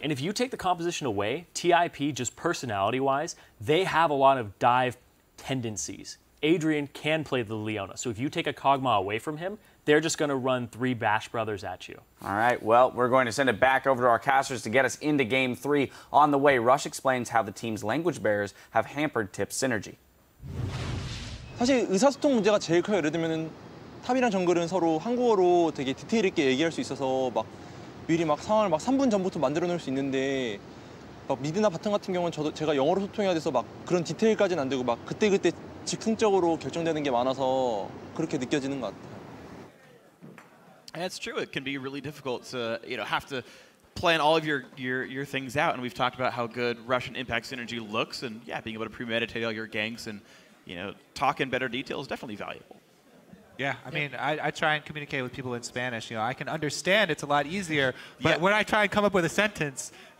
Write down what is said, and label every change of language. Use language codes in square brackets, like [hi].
[en] And if you take the composition away, TIP, just personality-wise, they have a lot of dive tendencies. Adrian can play the Leona. So if you take a Kog'Maw away from him, they're just going to run 3 Bash Brothers at you. All right. Well, we're going to send it back over to our casters to get us into Game 3. On the way, Rush explains how the team's language barriers have hampered Tip's synergy. [ko] 사실 의사소통 문제가 제일 커요. 예를 들면은 탑이랑 정글은 서로 한국어로 되게 디테일 있게 얘기할 수 있어서 막 미리 막 상황을 막 3분 전부터 만들어 놓을 수 있는데 막 미드나 바텀 같은 경우는 제가 영어로 소통해야 돼서 막 그런 디테일까지는 안 되고 막 그때 즉흥적으로 결정되는 게 많아서 그렇게 느껴지는 것 같아요. [en] It's true. It can be really difficult to have to plan all of your things out, and we've talked about how good Russian Impact synergy looks, and yeah, being able to premeditate all your ganks and talk in better detail is definitely valuable. Yeah, I mean, I try and communicate with people in Spanish. You know, I can understand it's a lot easier, but when I try and come up with a sentence,